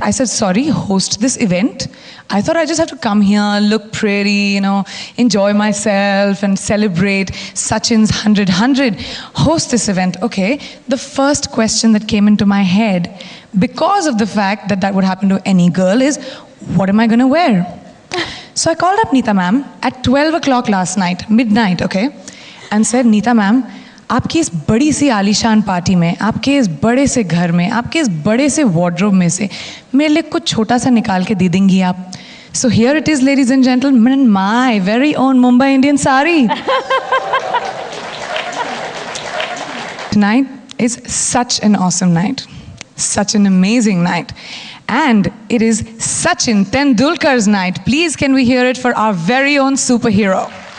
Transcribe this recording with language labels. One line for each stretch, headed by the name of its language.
English: I said, sorry, host this event? I thought I just have to come here, look pretty, enjoy myself and celebrate Sachin's 100. Host this event. Okay, the first question that came into my head, because of the fact that that would happen to any girl, is what am I going to wear? So I called up Neeta ma'am at 12 o'clock last night, midnight, okay, and said, Neeta ma'am,
Hindi: आपकी इस बड़ी सी आलीशान party में, आपके इस बड़े से घर में, आपके इस बड़े से वार्डरोब में से मेरे लिए कुछ छोटा सा निकाल के दे देंगी आप?
English: So here it is, ladies and gentlemen, my very own Mumbai Indian sari. Tonight is such an awesome night, such an amazing night. And it is Sachin Tendulkar's night. Please, can we hear it for our very own superhero?